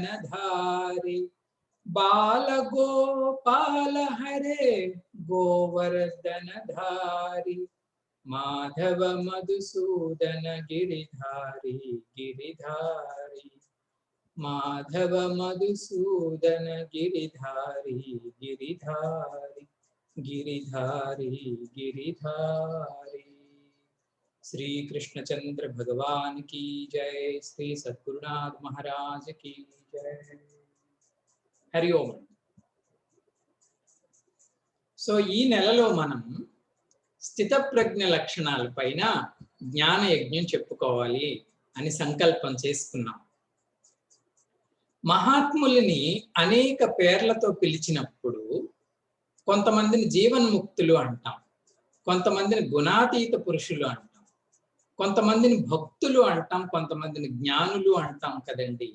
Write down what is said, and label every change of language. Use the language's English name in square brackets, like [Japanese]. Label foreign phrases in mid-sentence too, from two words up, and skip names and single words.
[Hindi] धारी बाल गोपाल हरे गोवर्धन धारी माधव मधुसूदन गिरिधारी गिरिधारी माधव मधुसूदन गिरिधारी गिरिधारी गिरिधारी गिरिधारी। श्री कृष्णचंद्र भगवान की जय। श्री सद्गुरुनाथ महाराज की जय। [Sanskrit] हरि ओम। [Telugu] సో ఈ నెలలో మనం స్థితప్రజ్ఞ లక్షణాలపైన జ్ఞాన యజ్ఞం చెప్పుకోవాలి అని సంకల్పం చేసుకున్నాం. మహాత్ములని అనేక పేర్లతో పిలిచినప్పుడు కొంతమందిని జీవన్ముక్తులు అంటాం, కొంతమందిని గుణాతీత పురుషులు అంటాం, కొంతమందిని భక్తులు అంటాం, కొంతమందిని జ్ఞానులు అంటాం కదండి.